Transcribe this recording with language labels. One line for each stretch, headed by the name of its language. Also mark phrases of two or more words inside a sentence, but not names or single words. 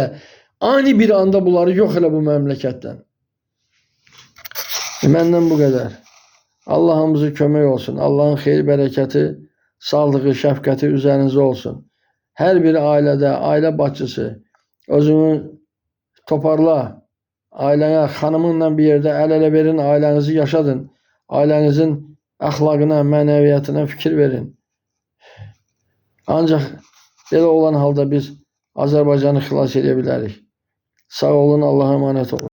Azerbaijani: Ani bir anda bunları yox elə bu məmləkətdən. Məndən bu qədər. Allah'ımızı kömək olsun. Allah'ın xeyir, bərəkəti, sağlığı, şəfqəti üzərinizə olsun. Hər bir ailədə, ailə başçısı özünü toparla.
Turkish: Ailene, hanımınla bir yerde el ele verin, ailenizi yaşadın.
Azerbaijani: Ailenizin əxlaqına, mənəviyyatına fikir verin. Ancaq belə olan halda biz Azərbaycanı xilas edə bilərik.
Turkish: Sağ olun, Allah'a emanet olun.